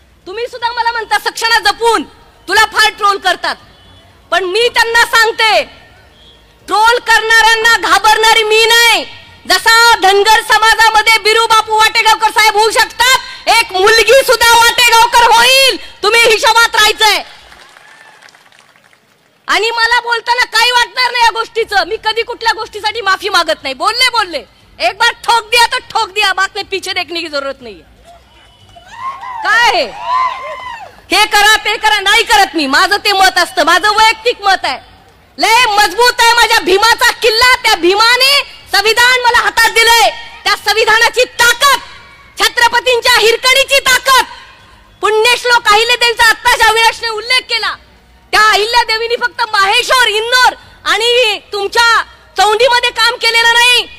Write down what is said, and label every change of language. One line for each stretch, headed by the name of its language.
Marathi: तुम्ही सुद्धा मला म्हणता सक्षणा जपून तुला फार ट्रोल करतात, पण मी त्यांना सांगते, ट्रोल करणाऱ्यांना घाबरणारी मी नाही। जसा धनगर समाजामध्ये बिरू बापू वाटेगावकर साहेब होऊ शकतात, एक मुलगी सुद्धा वाटेगावकर होईल, तुम्ही हिशोबात राहायचंय। आणि मला बोलताना काही वाटणार नाही या गोष्टीचं, मी कधी कुठल्या गोष्टीसाठी माफी मागत नाही। बोलले
Hindi: एक बार ठोक दिया तो ठोक दिया, बाद में पीछे देखने की जरूरत नहीं।
Marathi: काय हे करा ते करा नाही करत मी, माझं ते मत असतं, माझं वैयक्तिक मत आहे। लय मजबूत आहे माझ्या भीमाचा किल्ला, त्या भीमाने संविधान मला हातात दिलंय, त्या संविधानाची ताकद, छत्रपतींच्या हिरकणीची ताकद, पुण्यश्लोक अहिल्यादेवीचा आत्ताच अविनाशने उल्लेख केला, त्या अहिल्यादेवींनी फक्त माहेश्वर, इंदोर आणि तुमच्या चौंडीमध्ये काम केलेलं नाही।